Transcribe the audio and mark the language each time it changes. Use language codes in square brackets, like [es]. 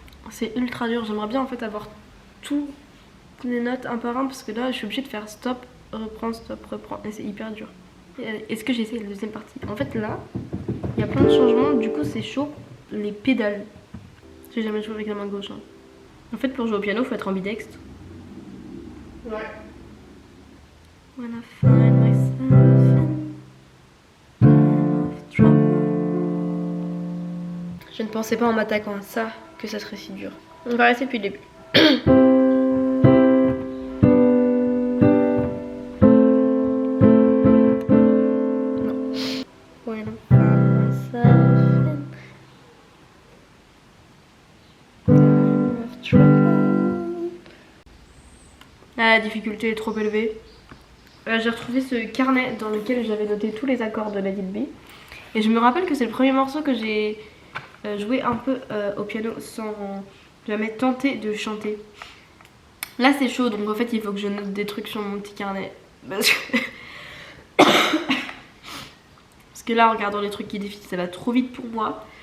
[fr] C'est ultra dur, j'aimerais bien en fait avoir toutes les notes un par un parce que là je suis obligée de faire stop, reprends, et c'est hyper dur. Est-ce que j'ai essayé la deuxième partie? En fait là, il y a plein de changements, du coup c'est chaud, les pédales. J'ai jamais joué avec la main gauche. Hein. En fait pour jouer au piano, faut être ambidextre. Ouais. [en] When I find myself in trouble. [fr] Je ne pensais pas en m'attaquant à ça que ça serait si dur. On va rester depuis le début. Non. [en] When I find myself in trouble. [fr] Là, la difficulté est trop élevée. J'ai retrouvé ce carnet dans lequel j'avais noté tous les accords de Let It Be. Et je me rappelle que c'est le premier morceau que j'ai joué un peu au piano sans jamais tenter de chanter. Là c'est chaud, donc en fait il faut que je note des trucs sur mon petit carnet. Parce que là en regardant les trucs qui défilent ça va trop vite pour moi.